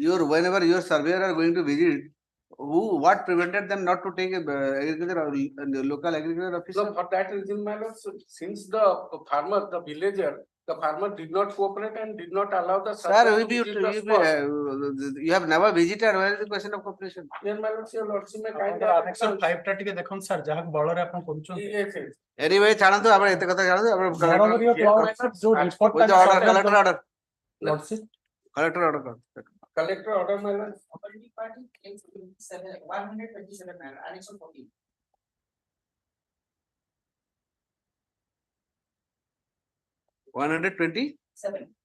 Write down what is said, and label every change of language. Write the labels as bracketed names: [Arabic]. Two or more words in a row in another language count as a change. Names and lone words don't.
[English] whenever your surveyor are going to visit, what prevented them not to take a agriculture or local agriculture officer? So for that reason, my lord, so since the farmer, the villager, the farmer did not cooperate and did not allow the Sir, surveyor if to you, visit the spot. you have never visited, where is the question of cooperation? Yes, my lord, your lordship may kind [Odia] Annexure 5 ଟା ଟିକେ ଦେଖନ୍ତୁ sir ଯାହା ବଳରେ ଆପଣ କରୁଛନ୍ତି। [English] Yes, yes. Anyway, [Odia] ଛାଡ଼ନ୍ତୁ ଆପଣ ଏତେ କଥା ଛାଡ଼ନ୍ତୁ ଆପଣ ବରାବର [English] your lordship [Odia] ଯୋଉ report ଟା [English] collector order. lordship Collector order କର। Collector order, my lord. Operating party claims 127 annexure 14. $127.